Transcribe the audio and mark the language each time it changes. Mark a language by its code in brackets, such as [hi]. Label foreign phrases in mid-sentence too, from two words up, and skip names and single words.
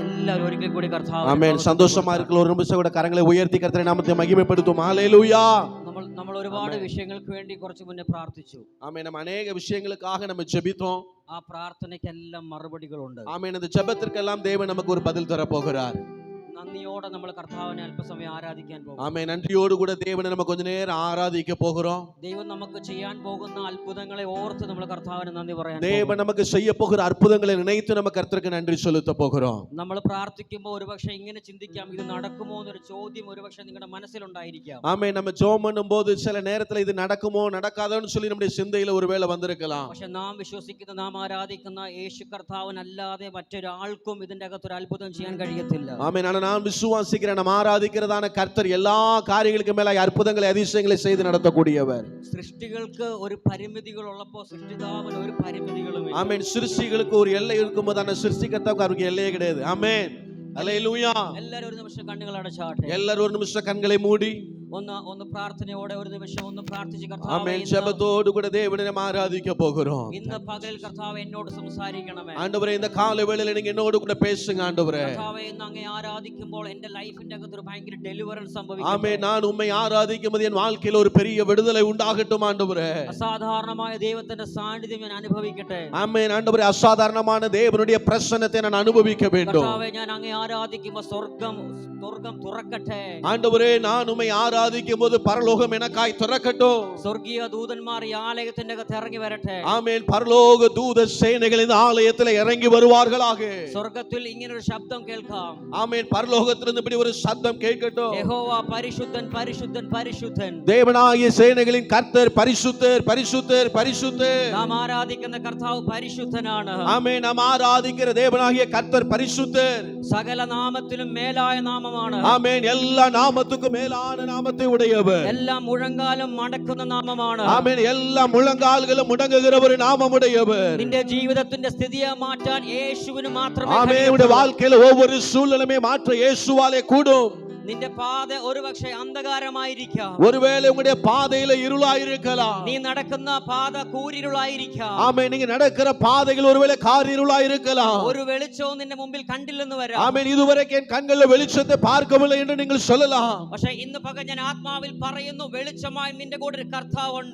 [ml] എല്ലാവരും ഒരിക്കൽ കൂടി കർത്താവിനെ ആമേൻ. സന്തോഷമായിരിക്കുന്ന ഒരു നിമിഷം കൂടെ കരങ്ങളെ ഉയർത്തി കർത്തരുടെ നാമത്തെ മഹിമപ്പെടുത്തും. ഹല്ലേലൂയ. നമ്മൾ ഒരുപാട് വിഷയങ്ങൾക്ക് വേണ്ടി കുറച്ച് മുന്നേ പ്രാർത്ഥിച്ചു. ആമേൻ. [ta] நம்ம அநேக விஷயங்களுக்காக நம்ம ஜெபித்தோம். [ml] ആ പ്രാർത്ഥനയ്ക്കെല്ലാം മറുപടികളുണ്ട്. [ta] ஆமென். அந்த ஜெபத்திற்கெல்லாம் தேவன் நமக்கு ஒரு பதில் தர போகிறார். [ml] നന്ദിയോടെ നമ്മൾ കർത്താവിനെ അല്പസമയം ആരാധിക്കാൻ പോകും. ആമേൻ. നന്ദിയോട് കൂടെ ദൈവനെ നമുക്ക് [ta] கொஞ்ச நேரம் ஆராதிக்க போகிறோம். [ml] ദൈവം നമുക്ക് ചെയ്യാൻ പോകുന്ന അത്ഭുതങ്ങളെ ഓർത്ത് നമ്മൾ കർത്താവിനെ നന്ദി പറയാൻ. [ta] தேவன் நமக்கு செய்ய போகிற அற்புதங்களை நினைத்து நம்ம கர்த்தருக்கு நன்றி செலுத்த போகிறோம். [ml] നമ്മൾ പ്രാർത്ഥിക്കുമ്പോൾ ഒരുപക്ഷേ ഇങ്ങനെ ചിന്തിക്കാം, ഇത് നടക്കുമോ എന്നൊരു ചോദ്യം ഒരുപക്ഷേ നിങ്ങളുടെ മനസ്സിലുണ്ടായിരിക്കാം. [ta] ஆமென். நம்ம ஜெபம் பண்ணும்போது சில நேரத்துல இது நடக்குமோ நடக்காதோன்னு சொல்லி நம்முடைய சிந்தையில ஒருவேளை வந்திருக்கலாம். [ml] പക്ഷേ നാം വിശ്വസിക്കുന്ന, നാം ആരാധിക്കുന്ന യേശു കർത്താവിനല്ലാതെ മറ്റൊരാൾക്കും ഇതിന്റെ അകത്ത് ഒരു അത്ഭുതം ചെയ്യാൻ കഴിയത്തില്ല. [ta] ஆமென். நான் விசுவாசிக்கிறேன், நாம் ஆராதிக்கிறதான கர்த்தர் எல்லா காரியங்களுக்கு மேல அற்புதங்களை அதிசயங்களை செய்து நடத்தக்கூடியவர். [ml] സൃഷ്ടികൾക്ക് ഒരു പരിമിതികൾ ഉള്ളപ്പോ സൃഷ്ടിതാവിന് ഒരു പരിമിതികളും. [ta] ஆமென். சிருஷ்டிகளுக்கு ஒரு எல்லை இருக்கும்போது அந்த சிருஷ்டிகர்த்தாவுக்கு அவருக்கு எல்லையே கிடையாது. ஆமென். ஹல்லேலூயா. எல்லாரும் ஒரு நிமிஷம் கண்களை அடைச்சாട്ടെ. எல்லாரும் ஒரு நிமிஷம் கண்களை மூடி [ml] ഒന്ന് പ്രാർത്ഥനയോടെ ഒരു നിമിഷം ഒന്ന് പ്രാർത്ഥിച്ച് കർത്താവേ, ആമേൻ. ജപത്തോട് കൂടെ ദൈവനെ നാം ആരാധിக்க போகிறோம். ഇന്ന് പകൽ കർത്താവേ എന്നോട് സംസാരിക്കണമേ. [ta] ആண்டവരേ, இந்த காலைவேளையில நீங்க என்னோடு கூட பேசுங்க ஆண்டவரே. [ml] കർത്താവേ, ഇന്ന് അങ്ങേ ആരാധിക്കുമ്പോൾ എൻ്റെ ലൈഫിന്റെ അകത്ത് ഒരു ഭയങ്കര ഡെലിവറൻസ് സംഭവിക്കട്ടെ. ആമേൻ. [ta] நான் உம்மை ஆராதிக்கும்போது என் வாழ்க்கையில ஒரு பெரிய விடுதலை உண்டாகட்டும் ஆண்டவரே. [ml] അസാധാരണമായ ദൈവത്തിന്റെ സാന്നിധ്യം ഞാൻ അനുഭവിക്കട്ടെ. [ta] ஆமேன். ஆண்டவரே, அசாதாரணமான தேவனுடைய பிரசன்னத்தை நான் அனுபவிக்க வேண்டும். [ml] കർത്താവേ, ഞാൻ അങ്ങേ ആരാധിക്കുമ്പോൾ സ്വർഗ്ഗം തുറക്കട്ടെ. [ta] ஆண்டவரே, நான் உம்மை ஆராதிக்கும் போது பரலோகம் எனக்காய் திறக்கட்டும். [ml] സ്വർഗീയ ദൂതന്മാർ ഈ ആലയത്തിന്റെ അകത്ത് ഇറങ്ങി വരട്ടെ. [ta] ஆமென். பரலோக தூத சேனைகள் இந்த ஆலயத்தில் இறங்கி வருவார்களாக. [ml] സ്വർഗ്ഗത്തിൽ ഇങ്ങനെ ഒരു ശബ്ദം കേൾക്കാം. [ta] ஆமென். பரலோகத்திலிருந்து இப்படி ஒரு சத்தம் கேட்கட்டும். [ml] യഹോവா പരിശുദ്ധൻ പരിശുദ്ധൻ പരിശുദ്ധൻ. [ta] தேவனாகிய சேனைகளின் கர்த்தர் பரிசுத்தர் பரிசுத்தர் பரிசுத்தர். [ml] നാം ആരാധിക്കുന്ന കർത്താവ് പരിശുദ്ധനാണ്. [ta] ஆமென். நாம் ஆராதிக்கிற தேவனாகிய கர்த்தர் பரிசுத்தர். [ml] സകല നാമത്തിലും മേലായ നാമമാണ്. [ta] ஆமென். எல்லா நாமத்துக்கும் மேலான நாமத்தை உடையவர். [ml] എല്ലാ മുഴങ്കാലും മടക്കുന്ന നാമമാണ്. [ta] ஆமென். எல்லா முழங்கால்களும் முடங்குகிற ஒரு நாமம் உடையவர். [ml] നിന്റെ ജീവിതത്തിന്റെ സ്ഥിതിയെ മാറ്റാൻ യേശുവിന് മാത്രമേ കഴിയൂ. [ta] ஆமென். உடைய வாழ்க்கையில ஒவ்வொரு சூழ்நிலையை மாற்ற இயேசுவாலே கூடும். [ml] നിന്റെ പാത ഒരുപക്ഷേ അന്ധകാരമായിരിക്കാം. [ta] ஒருவேளை உங்களுடைய பாதையில இருளாயிருக்கலாம். [ml] നീ നടക്കുന്ന പാത കൂരിരുളായിരിക്കാം. [ta] ஆமென். நீங்க நடக்கிற பாதைகள் ஒருவேளை காரிருளாயிருக்கலாம். [ml] ഒരു വെളിച്ചവും നിന്റെ മുമ്പിൽ കണ്ടില്ലെന്ന് വരാം. [ta] ஆமென். இதுவரைக்கும் என் கண்களில் வெளிச்சத்தை பார்க்கவில்லை என்று நீங்கள் சொல்லலாம். [ml] പക്ഷേ ഇന്ന് പകൽ ഞാൻ ആത്മാവിൽ പറയുന്നു, വെളിച്ചമായി നിന്റെ കൂടെ ഒരു കർത്താവുണ്ട്.